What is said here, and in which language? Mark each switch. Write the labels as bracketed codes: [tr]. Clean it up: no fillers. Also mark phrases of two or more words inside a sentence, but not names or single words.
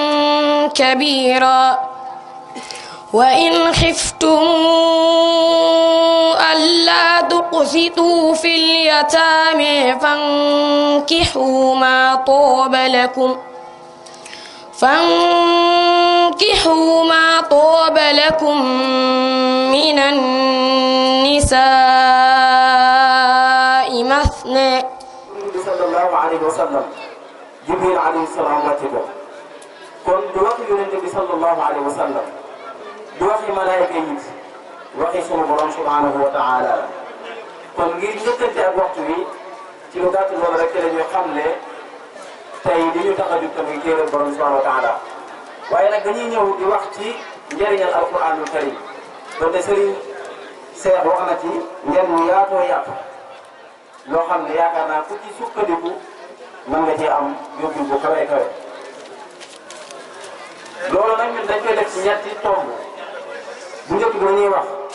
[ar] كبيرا وإن خفتم ألا تقسطوا في اليتامى فانكحوا ما طاب لكم من النساء مثنى صلى الله عليه وسلم [wo] Jibril [ar] عليه السلام [wo] wàcce ko kon du waxi yonente bi [ar] صلى الله عليه وسلم [wo] du waxi malaayika yi waxi sunu borom [ar] سبحانه وتعالى [wo] kon ngir njëkkante ak waxtu wi ci lu gàtt loolu rek la ñu xamle tey li ñu tax a jóg tamit téere borom [ar] سبحانه وتعالى [wo] waaye nag dañuy ñëw di wax ci njëriñal [ar] القرآن الكريم [wo] donte Serigne Cheikh wax na ci njëriñ yaatoo yaatu loo xam ne yaakaar naa ku ci sukkandiku mën nga cee am yóbbu bu kawe kawe loolu nag ñun dañ koy def ci ñetti tomb bu njëkk bi ñuy wax